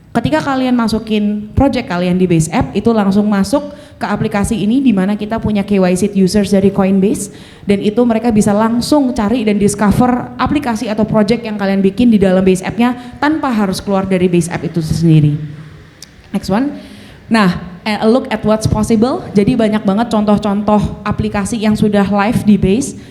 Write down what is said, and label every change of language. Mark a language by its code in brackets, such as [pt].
[id] Ketika kalian masukin project kalian di Base App, itu langsung masuk ke aplikasi ini di mana kita punya KYC users dari Coinbase, dan itu mereka bisa langsung cari dan discover aplikasi atau project yang kalian bikin di dalam Base App-nya tanpa harus keluar dari Base App itu sendiri. [en] Next one. Nah, a look at what's possible. [id] Jadi banyak banget contoh-contoh aplikasi yang sudah live di Base.